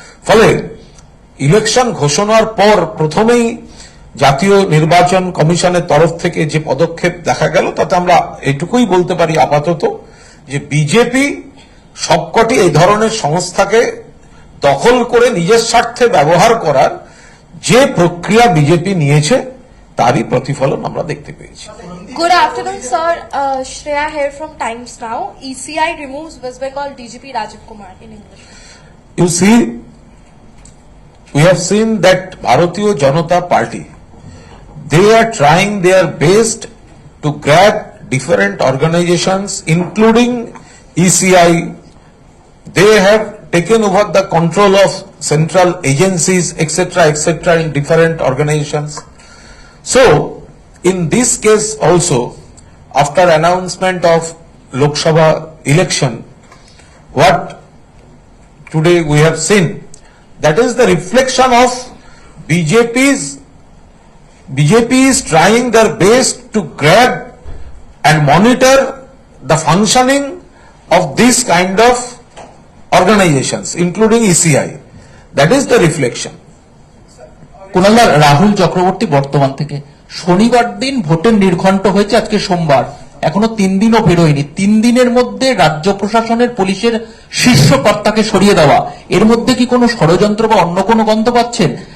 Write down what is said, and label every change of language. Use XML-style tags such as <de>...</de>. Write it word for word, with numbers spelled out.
<bn>ফলে ইলেকশন ঘোষণার পর প্রথমেই জাতীয় নির্বাচন কমিশনের তরফ থেকে যে পদক্ষেপ দেখা গেল তাতে আমরা এটুকুই বলতে পারি আপাতত যে বিজেপি সবকটি এই ধরনের সংস্থাকে দখল করে নিজের স্বার্থে ব্যবহার করার যে প্রক্রিয়া বিজেপি নিয়েছে তারই প্রতিফলন আমরা দেখতে পেয়েছি।</bn> <en>Good afternoon, sir. Uh, Shreya here from Times Now. E C I removes West Bengal D G P Rajiv Kumar in English. You see, we have seen that Bharatiya Janata Party, they are trying their best to grab different organizations, including E C I. They have taken over the control of central agencies, et cetera, et cetera, in different organizations. So, In this case also, after announcement of Lok Sabha election, what today we have seen, that is the reflection of BJP's BJP is trying their best to grab and monitor the functioning of these kind of organizations, including E C I. That is the reflection.</en> <bn>কুণালদা, Rahul Chakraborty Bartaman থেকে, শনিবার দিন ভোটের নির্ঘণ্ট হয়েছে, আজকে সোমবার, এখনো তিন দিনও পেরোয়নি। তিন দিনের মধ্যে রাজ্য প্রশাসনের পুলিশের শীর্ষ কর্তাকে সরিয়ে দেওয়া, এর মধ্যে কি কোনো ষড়যন্ত্র বা অন্য কোনো গন্ধ পাচ্ছেন?</bn>